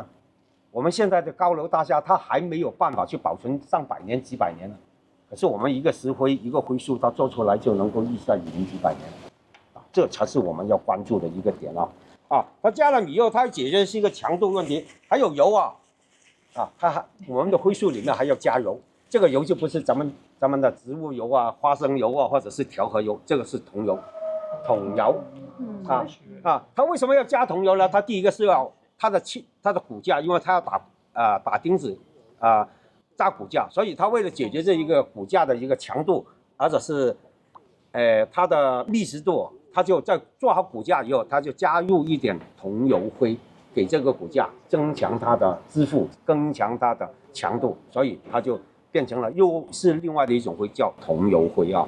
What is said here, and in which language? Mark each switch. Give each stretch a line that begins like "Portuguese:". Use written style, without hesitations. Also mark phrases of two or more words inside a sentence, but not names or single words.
Chinese: 我們現在的高樓大廈，它還沒有辦法去保存上百年、幾百年了。可是我們一個石灰一個灰樹，它做出來就能夠歷在幾百年這才是我們要關注的一個點它加了米以後，它解決是一個強度問題，還有油我們的灰樹裡面還要加油，這個油就不是咱們的植物油花生油或者是調和油，這個是桐油桐油它为什么要加桐油呢？它第一个是要它的骨架，因为它要打钉子扎骨架，所以它为了解决这一个骨架的一个强度，而者是它的密实度，它就在做好骨架以后，它就加入一点桐油灰给这个骨架，增强它的支负，增强它的强度，所以它就变成了又是另外的一种灰，叫桐油灰啊。